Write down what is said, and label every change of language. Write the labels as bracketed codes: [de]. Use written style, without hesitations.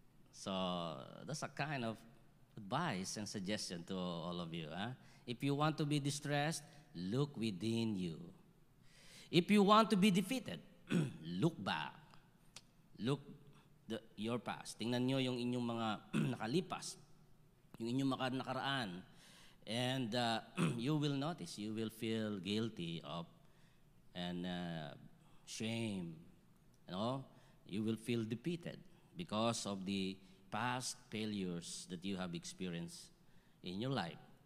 [en] So, that's a kind of advice and suggestion to all of you. If you want to be distressed, look within you. If you want to be defeated, look back. Look your past. [tl] Tingnan nyo yung inyong mga nakalipas, yung inyong mga nakaraan. [en] And you will notice, you will feel guilty of and shame. You will feel defeated because of the past failures that you have experienced in your life.